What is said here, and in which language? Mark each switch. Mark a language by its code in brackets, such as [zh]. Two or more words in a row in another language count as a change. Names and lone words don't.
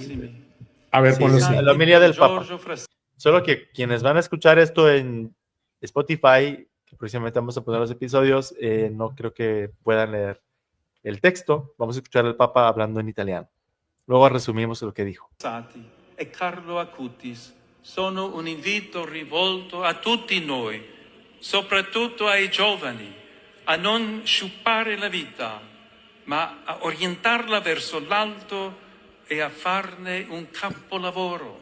[es] A ver, Sí, ponlo sí, así. la homilía del Papa. Solo que quienes van a escuchar esto en Spotify, que próximamente vamos a poner los episodios, no creo que puedan leer el texto. Vamos a escuchar al Papa hablando en italiano. Luego resumimos lo que dijo. [it] E Carlo Acutis sono un invito rivolto a tutti noi, soprattutto ai giovani, a non sciupare la vita, ma a orientarla verso l'alto e a farne un capolavoro.